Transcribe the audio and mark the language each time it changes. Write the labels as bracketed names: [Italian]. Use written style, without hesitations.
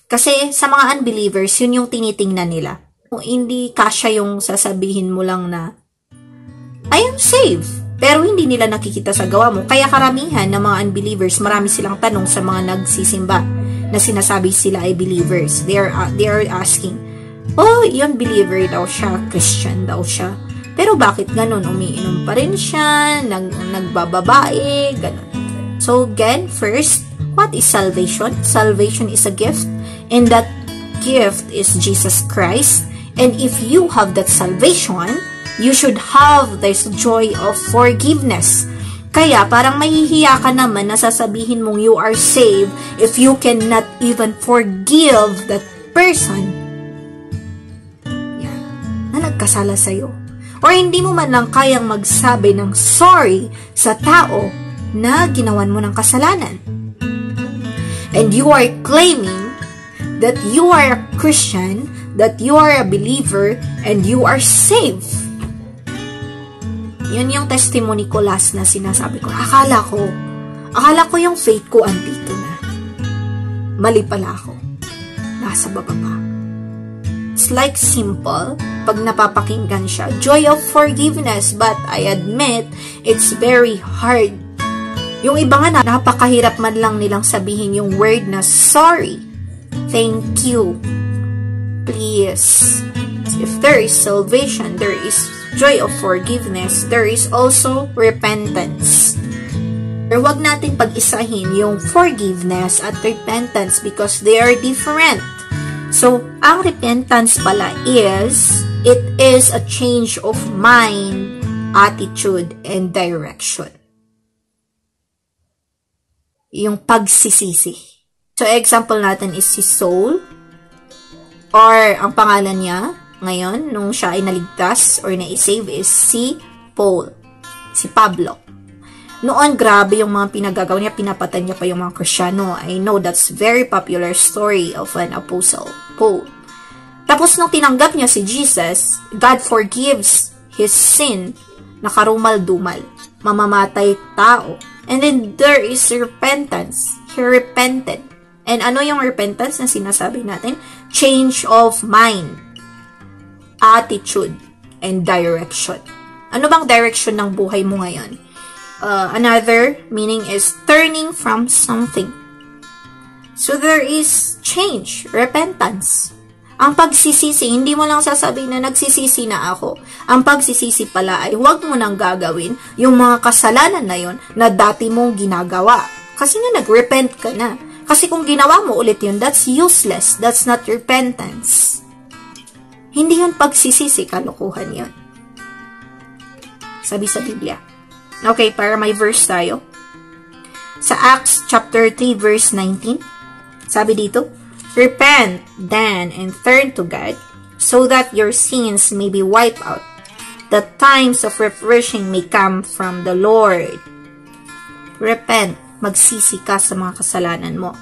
[Filipino] Kasi sa mga unbelievers, yun yung tinitingnan nila. Kung hindi kasya yung sasabihin mo lang na, [English] I am saved, [Filipino] pero hindi nila nakikita sa gawa mo. Kaya karamihan ng mga unbelievers, marami silang tanong sa mga nagsisimba na sinasabi sila ay believers. [English] They are asking, [Filipino] oh, yun believer daw siya, Christian daw siya. Pero bakit ganun? Umiinom pa rin siya, nagbababae, ganun. So again, first, [English] What is salvation? Salvation is a gift, and that gift is Jesus Christ. And if you have that salvation, you should have this joy of forgiveness. [Filipino] Kaya parang mahihiya ka naman na sasabihin mong [English] you are saved if you cannot even forgive that person [Filipino] na nagkasala sa'yo. Or hindi mo man lang kayang magsabi ng sorry sa tao na ginawan mo ng kasalanan. [English] And you are claiming that you are a Christian, that you are a believer, and you are saved. [Filipino] Yun yung testimony ko last na sinasabi ko. Akala ko yung faith ko andito na. Mali pala ako. Nasa baba pa. [English] It's like simple [Filipino] pag napapakinggan siya. [English] Joy of forgiveness, but I admit, it's very hard. [Filipino] Yung iba nga napakahirap man lang nilang sabihin yung word na sorry. [English] Thank you. Please. If there is salvation, there is joy of forgiveness, there is also repentance. [Filipino] Pero wag natin pag-isahin yung forgiveness at repentance [English] because they are different. So, [Filipino] ang repentance pala [English] it is a change of mind, attitude, and direction. [Filipino] Yung pagsisisi. So, example natin is si Saul, or ang pangalan niya, ngayon, nung siya ay naligtas or na-save is si Paul, si Pablo. Noon, grabe yung mga pinagagawa niya, pinapatay niya pa yung mga Kristiyano. [English] I know that's very popular story of an apostle, Paul. [Filipino] Tapos nung tinanggap niya si Jesus, [English] God forgives his sin, [Filipino] nakarumal-dumal, mamamatay tao. [English] And then there is repentance. He repented. And [Filipino] ano yung repentance na sinasabi natin? [English] Change of mind, attitude, and direction. [Filipino] Ano bang direction ng buhay mo ngayon? [English] Another meaning is turning from something. So there is change, repentance. [Filipino] Ang pagsisisi, hindi mo lang sasabihin na nagsisisi na ako. Ang pagsisisi pala ay huwag mo nang gagawin yung mga kasalanan na yon na dati mong ginagawa. Kasi nga nag-repent ka na. Kasi kung ginawa mo ulit yun, [English] that's useless. That's not repentance. [Filipino] Hindi yun pagsisisi, kalokohan yun. Sabi sa Biblia. Okay, para may verse tayo. [English] Sa Acts chapter 3 verse 19, [Filipino] sabi dito, [English] repent then and turn to God so that your sins may be wiped out, that times of refreshing may come from the Lord. [Filipino] Repent, magsisi ka sa mga kasalanan mo.